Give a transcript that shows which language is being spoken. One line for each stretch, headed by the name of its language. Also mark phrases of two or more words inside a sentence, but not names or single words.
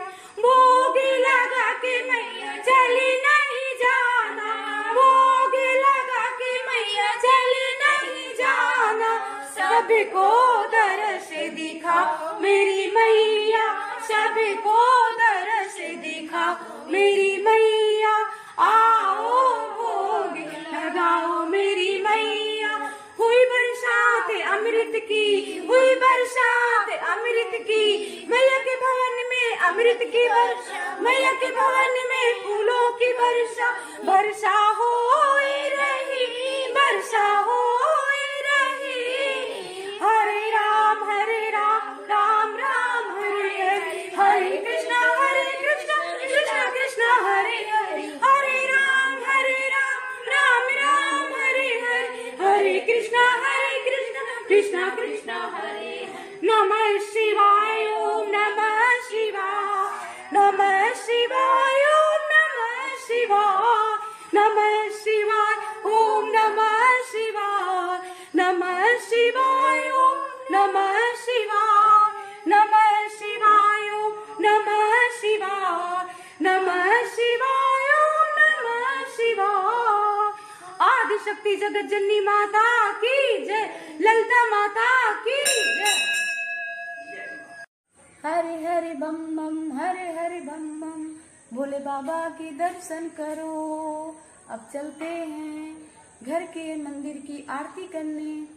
Hindi: भोग लगा के मैया चली नहीं जाना, भोग लगा के मैया चली नहीं जाना, सबको दरस दिखाओ मेरी मैया, सबको दरस दिखाओ मेरी मैया, आओ भोग लगाओ मेरी मैया। हुई बरसात अमृत की, हुई बरसात अमृत की, मैया के भवन में अमृत की वर्षा, मैया के भवन में फूलों की वर्षा, वर्षा हो रही, वर्षा हो रही। हरे राम राम राम हरे हरे, हरे कृष्णा कृष्णा कृष्णा हरे हरे, हरे राम राम राम हरे हरे, हरे कृष्णा कृष्णा कृष्णा हरे।
Sanskrit: नमः शिवाय ओम नमः शिवाय, नमः शिवाय ओम नमः शिवाय, नमः शिवाय ओम नमः शिवाय, नमः शिवाय ओम नमः शिवाय, नमः शिवाय ओम नमः शिवाय, नमः शिवाय ओम नमः शिवाय।
Hindi: आदि शक्ति जगत जननी माता की जय, ललिता माता की जय। हरे हरे बम बम, हरे हरे बम बम, भोले बाबा के दर्शन करो। अब चलते हैं घर के मंदिर की आरती करने।